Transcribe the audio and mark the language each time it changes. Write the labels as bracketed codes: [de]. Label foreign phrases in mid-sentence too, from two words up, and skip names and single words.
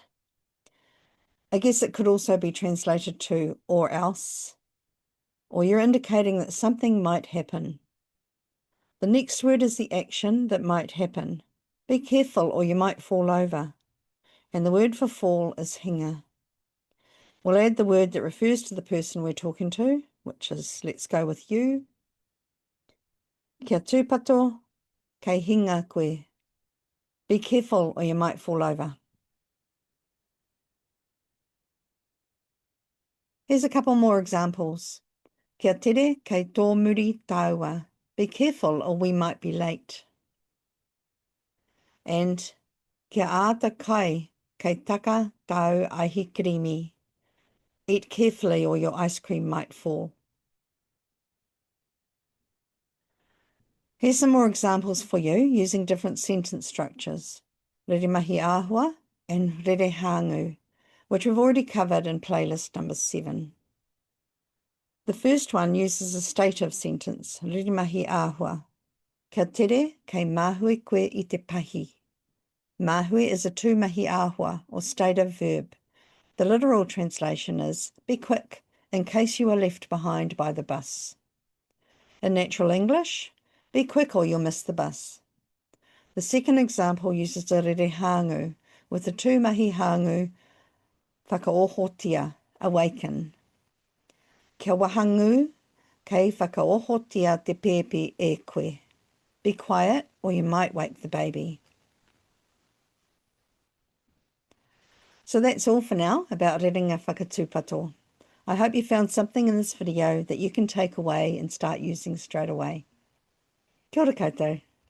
[en] I guess it could also be translated to or else, or you're indicating that something might happen. The next word is the action that might happen. Be careful or you might fall over. And the word for fall is hingā. We'll add the word that refers to the person we're talking to, which is, let's go with you. [mi] Kia tūpato, kei hingā koe. [en] Be careful or you might fall over. Here's a couple more examples. [mi] Kia tere kei tōmuri tāua. [en] Be careful or we might be late. [mi] And kia āta kai kei taka tau aihi kirimi. [en] Eat carefully or your ice cream might fall. Here's some more examples for you using different sentence structures. [mi] Reremahi āhua [en] and rerehāngū, which we've already covered in playlist number 7. The first one uses a stative sentence, [mi] reremahi āhua. Kia tere kei māhui koe I te pahi. [en] Māhui is a [mi] tūmahi āhua [en] or stative verb. The literal translation is, be quick in case you are left behind by the bus. In natural English, be quick or you'll miss the bus. The second example uses the rerehāngū with the [mi] tūmahi hāngū whakaohotia, [en] awaken. [mi] Kia wahangū kei whakaohotia te pēpi e koe. [en] Be quiet or you might wake the baby. So that's all for now about [mi] rerenga Whakatūpato. [en] I hope you found something in this video that you can take away and start using straight away. [mi] Kia ora koutou.